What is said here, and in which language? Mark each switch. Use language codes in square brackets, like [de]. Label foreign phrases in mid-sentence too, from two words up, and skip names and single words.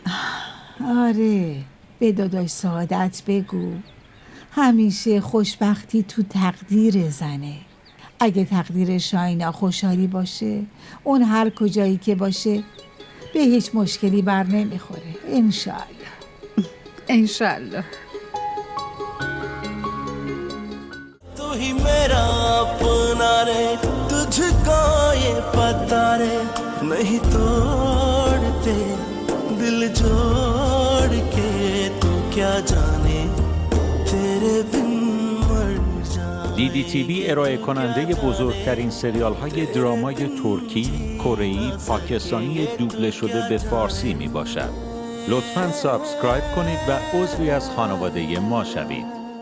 [fa] آره به داداش سعادت بگو همیشه خوشبختی تو تقدیر زنه. اگه تقدیر شاینا خوشحالی باشه، اون هر کجایی که باشه به هیچ مشکلی بر نمیخوره. انشالله. انشالله. [hi] तू ही मेरा अपना रे, तुझको ये पता रे, नहीं तोड़ते दिल जोड़ के तू क्या जाने तेरे बिन मर जाए. [fa] DDTV ارائه کننده بزرگترین سریال های درامای ترکی، کره‌ای، پاکستانی دوبله شده به فارسی می باشد. لطفاً سابسکرایب کنید و عضوی از خانواده ما شوید.